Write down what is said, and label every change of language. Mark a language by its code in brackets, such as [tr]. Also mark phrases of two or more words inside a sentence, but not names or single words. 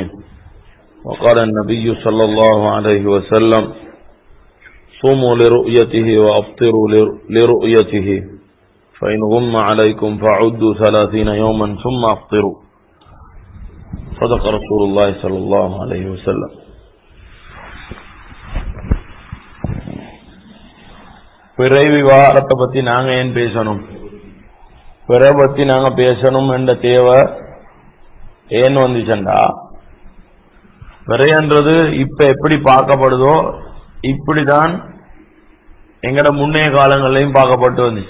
[ar] وقال النبي صلى الله عليه وسلم: صوموا لرؤيته وأفطروا لرؤيته فإن غم عليكم فعدوا 30 يوما ثم أفطروا. صدق رسول الله صلى الله عليه وسلم. [ta] பிறை விவகாரத்தை பத்தி நாங்க ஏன் பேசணும், பிறை பத்தி நாங்க பேசணும் என்ற தேவை ஏன் வந்துச்சண்டா, பிறைன்றது இப்ப எப்படி பார்க்கப்படுதோ இப்படிதான் எங்கட முன்னைய காலங்களையும் பார்க்கப்பட்டு வந்துச்சு.